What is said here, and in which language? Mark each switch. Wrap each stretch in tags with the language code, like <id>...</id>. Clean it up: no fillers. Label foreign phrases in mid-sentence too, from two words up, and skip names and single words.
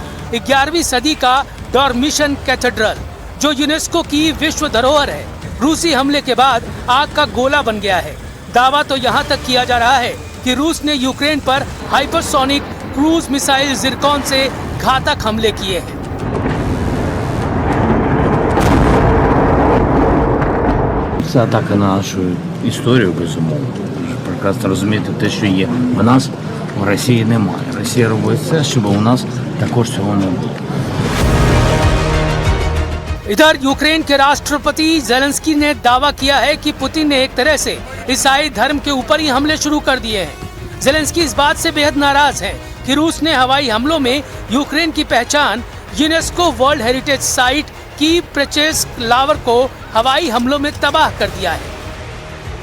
<hi>11वीं सदी का डॉर्मिशन कैथेड्रल, जो यूनेस्को की विश्व धरोहर है, रूसी हमले के बाद आग का गोला बन गया है। दावा तो यहाँ तक किया जा रहा है कि रूस ने यूक्रेन पर</hi> <en>hypersonic cruise missile</en> <hi>जिरकॉन से घातक हमले किए हैं।</hi> <uk>Це атака на нашу історію, безумовно. Прекрасно розумієте те, що є в нас, в Росії немає. Росія робить все, щоб у нас також цього не було.</uk> <hi>इधर यूक्रेन के राष्ट्रपति जेलेंस्की ने दावा किया है कि पुतिन ने एक तरह से ईसाई धर्म के ऊपर ही हमले शुरू कर दिए हैं। जेलेंस्की इस बात से बेहद नाराज हैं कि रूस ने हवाई हमलों में यूक्रेन की पहचान यूनेस्को</hi> <en>World Heritage Site</en> <hi>कीव पेचेस्क लावर को हवाई हमलों में तबाह कर दिया है।</hi>